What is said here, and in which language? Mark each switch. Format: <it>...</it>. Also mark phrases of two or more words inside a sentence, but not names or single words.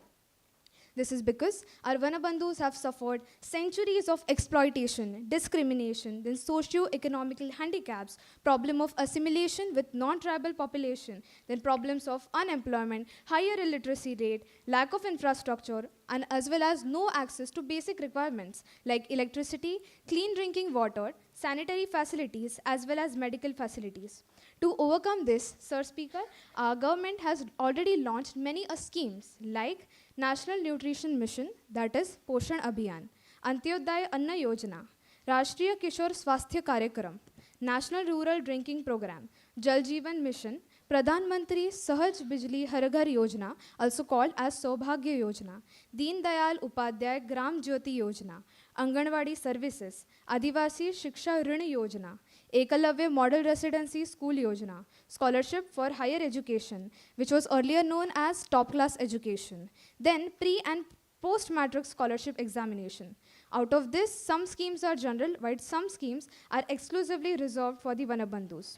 <en>This is because our Vanabandhus have suffered centuries of exploitation, discrimination, then socio-economical handicaps, problem of assimilation with non-tribal population, then problems of unemployment, higher illiteracy rate, lack of infrastructure, and as well as no access to basic requirements like electricity, clean drinking water, sanitary facilities, as well as medical facilities. To overcome this, Sir Speaker, our government has already launched many schemes like National Nutrition Mission, that is Poshan Abhiyan, Antyodaya Anna Yojana, Rashtriya Kishore Swasthya Karyakram, National Rural Drinking Program, Jal Jeevan Mission, Pradhan Mantri Sahaj Bijli Har Ghar Yojana, also called as Saubhagya Yojana, Deen Dayal Upadhyay Gram Jyoti Yojana, Anganwadi Services, Adivasi Shiksha Rin Yojana, Ekalavya Model Residency School Yojana, Scholarship for Higher Education, which was earlier known as Top Class Education, then Pre- and Post-Matric Scholarship Examination. Out of this, some schemes are general, while some schemes are exclusively reserved for the Vanabandhus.</en>